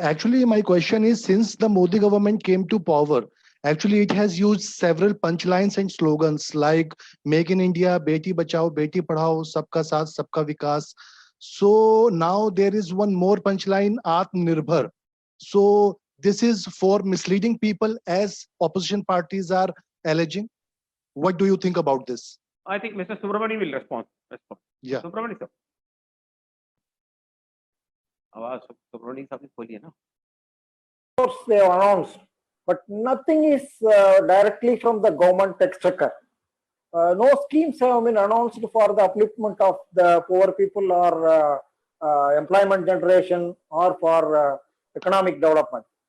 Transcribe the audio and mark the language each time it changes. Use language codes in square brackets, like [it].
[en] Actually, my question is, since the Modi government came to power, actually it has used several punchlines and slogans like "Make in India," [hi] "Beti Bachao, Beti Padhao," "Sabka Saath, Sabka Vikas." [en] So now there is one more punchline, "Atmanirbhar." So this is for misleading people, as opposition parties are alleging. What do you think about this? I think Mr. Subramani will respond. Yeah. [hi] Subramani साहब, आवाज सुब्रमण्यम साहब ने खोली है ना? [en] Course they have announced, but nothing is directly from the government exchequer. No schemes have been announced for the upliftment of the poor people or employment generation or for economic development.